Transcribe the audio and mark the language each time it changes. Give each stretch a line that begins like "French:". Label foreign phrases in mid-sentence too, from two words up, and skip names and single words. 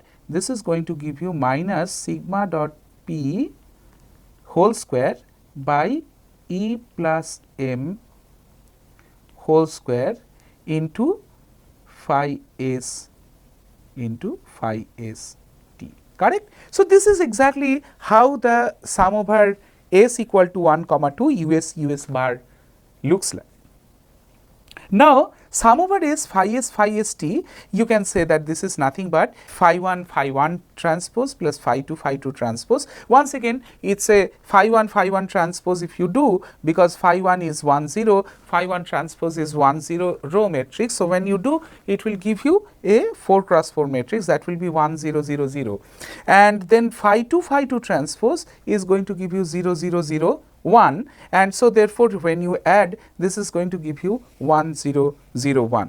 English: This is going to give you minus sigma dot P whole square by E plus M whole square into phi S into phi S T, correct? So, this is exactly how the sum over S equal to 1 comma 2 US bar looks like. Now, sum over S phi S T, you can say that this is nothing but phi 1 transpose plus phi 2 transpose. Once again, it is a phi 1 transpose if you do, because phi 1 is 1 0, phi 1 transpose is 1 0 row matrix. So, when you do, it will give you a 4 cross 4 matrix, that will be 1 0 0 0, and then phi 2 transpose is going to give you 0 0 0 1, and so therefore, when you add, this is going to give you 1 0 0 1.